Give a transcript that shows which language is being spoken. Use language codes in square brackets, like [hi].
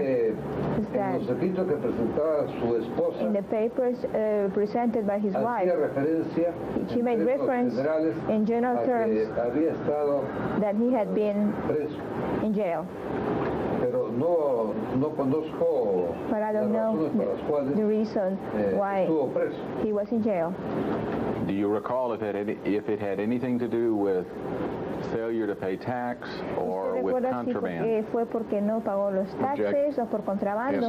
[es] is que en los escritos que presentaba su esposa, [en] in the papers presented by his wife, she made reference in general terms [es] había estado [en] that he had been [es] preso. [en] in jail. [es] Pero no conozco [en] But I [es] las [en] don't know [es] razones por las cuales [en] the reason why [es] estuvo preso. [en] he was in jail. Do you recall if it had anything to do with failure to pay tax or with contraband? [es] ¿Fue porque no pagó los taxes o por contrabando?